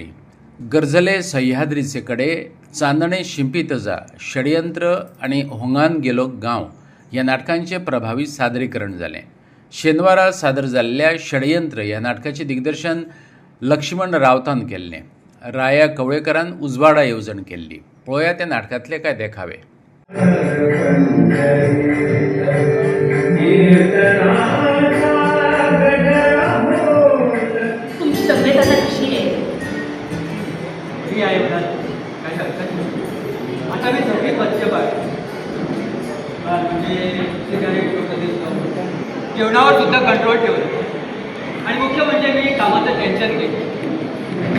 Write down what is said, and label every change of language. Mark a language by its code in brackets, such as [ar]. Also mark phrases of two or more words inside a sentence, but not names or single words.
[kok] गरजले सह्याद्रीचे कडे, चांदणे शिंपितजा, षडयंत्र आनी हुंगान गेलो गांव ह्या नाटकांचे प्रभावी सादरीकरण जालें. शेनवारा सादर जाल्ल्या षडयंत्र ह्या नाटकाचे दिग्दर्शन लक्ष्मण रावतान केल्लें. राया कवळेकरान उजवाडा येवजण केल्ली. पळोवया त्या नाटकांतले कांय देखावे. [mr] तुमची तब्येत आता कशी आहे? आता मी सगळी मद्यपान म्हणजे जेवणावर सुद्धा कंट्रोल ठेवलं आणि मुख्य म्हणजे मी कामाचं टेन्शन घेतलं.